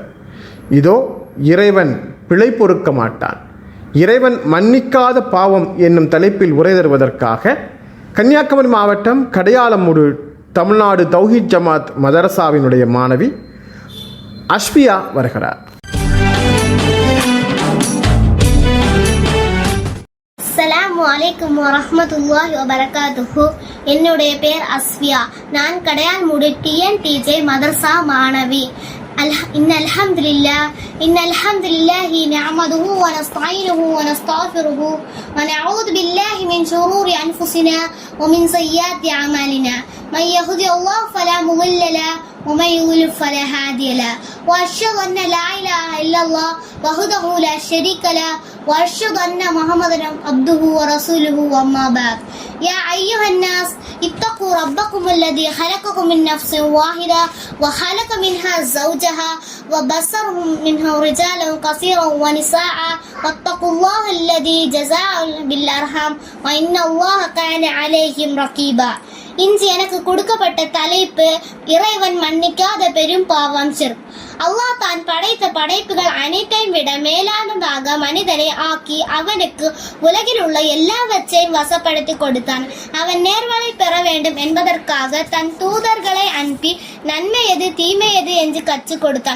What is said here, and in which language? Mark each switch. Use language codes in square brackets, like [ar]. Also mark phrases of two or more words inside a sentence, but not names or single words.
[ta] இதோ இறைவன் பிழை பொறுக்க மாட்டான், இறைவன் மன்னிக்காத பாவம் என்னும் தலைப்பில் உரை தருவதற்காக கன்னியாகுமரி மாவட்டம் கடையாளமூடு தமிழ்நாடு தௌஹீத் ஜமாத் மதரசாவினுடைய மாணவி அஷ்பியா வருகிறார். [ar] السلام عليكم ورحمة الله وبركاته. [ta] என்னுடைய பேர் அஸ்வியா. நான் கடையான்மூடு டிஎன்டிஜே மதரசா மாணவி. [ar] إن الحمد لله نعمده ونستعينه ونستغفره ونعوذ بالله من شرور أنفسنا ومن سيئات أعمالنا من يهد الله فلا مضل له ومن يضلل فلا هادي له وأشهد أن لا إله إلا الله وحده لا شريك له وأشهد أن محمدا عبده ورسوله وما بعد يا أيها الناس اتقوا ربكم الذي خلقكم من نفس واحدة وخلق منها زوجها وبصرهم منها رجالا كثيرا ونساء واتقوا الله الذي جزاء بالأرحام وإن الله كان عليهم رقيبا. [ta] இன்று எனக்கு கொடுக்கப்பட்ட தலைப்பு இறைவன் மன்னிக்காத பெரும் பாவம் ஷிர்க். அல்லாஹ் தான் படைத்த படைப்புகள் அனைத்தையும் விட மேலானதாக மனிதனை ஆக்கி அவனுக்கு உலகில் உள்ள எல்லாவற்றையும் வசப்படுத்தி கொடுத்தான். அவன் நேர்வழி பெற வேண்டும் என்பதற்காக தன் தூதர்களை அனுப்பி நன்மை எது தீமை எது என்று கற்றுக் கொடுத்தான்.